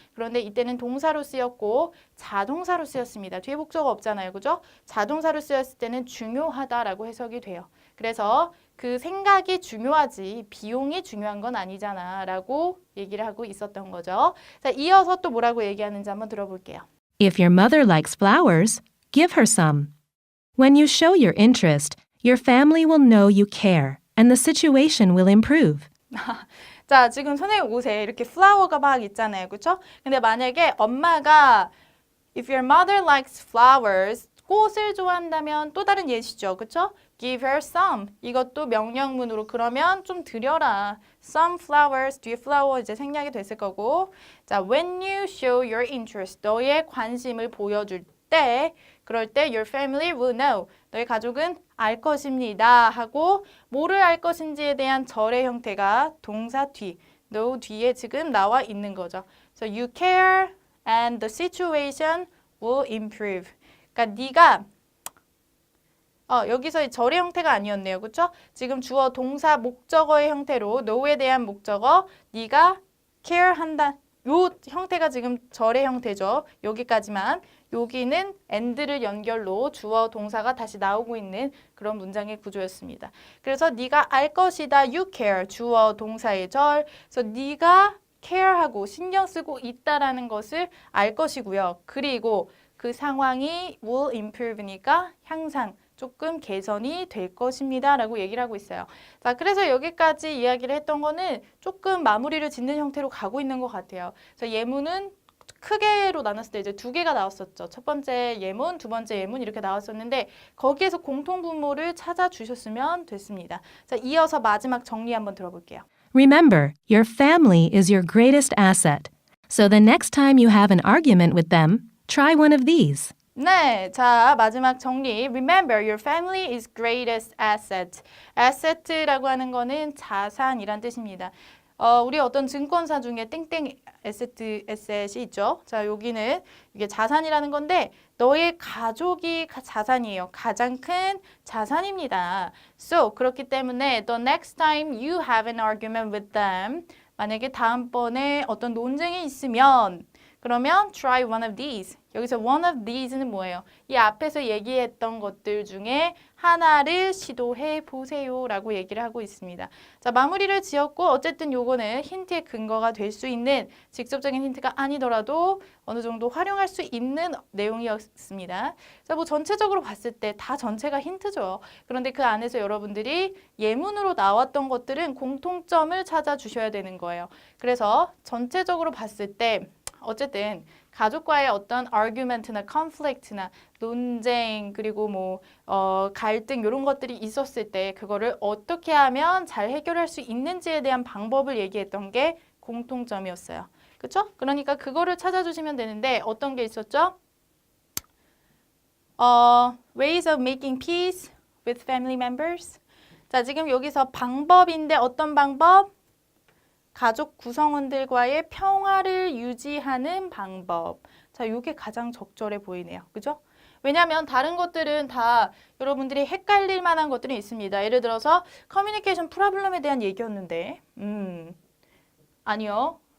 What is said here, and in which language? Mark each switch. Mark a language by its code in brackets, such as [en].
[ko] 그런데 이때는 동사로 쓰였고 자동사로 쓰였습니다. 뒤에 목적어 없잖아요. 그죠? 자동사로 쓰였을 때는 중요하다라고 해석이 돼요. 그래서 그 생각이 중요하지 비용이 중요한 건 아니잖아 라고 얘기를 하고 있었던 거죠. 자, 이어서 또 뭐라고 얘기하는지 한번 들어볼게요. [en] If your mother likes flowers, give her some. When you show your interest, your family will know you care, and the situation will improve. [ko] 자, 지금 선생님 옷에 이렇게 플라워가 막 있잖아요. 그렇죠? 근데 만약에 엄마가 [en] If your mother likes flowers, [ko] 꽃을 좋아한다면 또 다른 예시죠. 그렇죠? [en] Give her some. [ko] 이것도 명령문으로 그러면 좀 드려라. [en] Some flowers. [ko] 뒤에 flower 이제 생략이 됐을 거고. 자, [en] when you show your interest. [ko] 너의 관심을 보여줄 때 그럴 때 [en] your family will know. [ko] 너의 가족은 알 것입니다. 하고 뭐를 알 것인지에 대한 절의 형태가 동사 뒤. know 뒤에 지금 나와 있는 거죠. [en] So you care and the situation will improve. [ko] 그러니까 네가 여기서 절의 형태가 아니었네요. 그렇죠? 지금 주어 동사 목적어의 형태로 know에 대한 목적어 네가 care 한다. 요 형태가 지금 절의 형태죠. 여기까지만. 여기는 and를 연결로 주어 동사가 다시 나오고 있는 그런 문장의 구조였습니다. 그래서 네가 알 것이다. [en] You care. [ko] 주어 동사의 절. 그래서 네가 care하고 신경 쓰고 있다라는 것을 알 것이고요. 그리고 그 상황이 [en] will improve [ko] 니까 향상, 조금 개선이 될 것입니다. 라고 얘기를 하고 있어요. 자, 그래서 여기까지 이야기를 했던 거는 조금 마무리를 짓는 형태로 가고 있는 것 같아요. 그래서 예문은 크게로 나눴을 때 이제 두 개가 나왔었죠. 첫 번째 예문, 두 번째 예문 이렇게 나왔었는데 거기에서 공통분모를 찾아주셨으면 됐습니다. 자, 이어서 마지막 정리 한번 들어볼게요. [en] Remember, your family is your greatest asset. So the next time you have an argument with them, try one of these. [ko] 네, 자 마지막 정리. [en] Remember, your family is greatest asset. [ko] asset라고 하는 거는 자산이란 뜻입니다. 우리 어떤 증권사 중에 땡땡 에셋이 있죠. 자, 여기는 이게 자산이라는 건데 너의 가족이 자산이에요. 가장 큰 자산입니다. [en] So, [ko] 그렇기 때문에 [en] the next time you have an argument with them, [ko] 만약에 다음번에 어떤 논쟁이 있으면 그러면 [en] try one of these. [ko] 여기서 one of these는 뭐예요? 이 앞에서 얘기했던 것들 중에 하나를 시도해 보세요 라고 얘기를 하고 있습니다. 자, 마무리를 지었고 어쨌든 요거는 힌트의 근거가 될 수 있는 직접적인 힌트가 아니더라도 어느 정도 활용할 수 있는 내용이었습니다. 자, 뭐 전체적으로 봤을 때 다 전체가 힌트죠. 그런데 그 안에서 여러분들이 예문으로 나왔던 것들은 공통점을 찾아주셔야 되는 거예요. 그래서 전체적으로 봤을 때 어쨌든 가족과의 어떤 argument나 conflict나 논쟁 그리고 뭐 갈등 이런 것들이 있었을 때 그거를 어떻게 하면 잘 해결할 수 있는지에 대한 방법을 얘기했던 게 공통점이었어요. 그쵸? 그러니까 그거를 찾아주시면 되는데 어떤 게 있었죠? [en] ways of making peace with family members. [ko] 자, 지금 여기서 방법인데 어떤 방법? 가족 구성원들과의 평화를 유지하는 방법. 자, 이게 가장 적절해 보이네요. 그죠? 왜냐하면 다른 것들은 다 여러분들이 헷갈릴 만한 것들이 있습니다. 예를 들어서 커뮤니케이션 프로블럼에 대한 얘기였는데 아니요.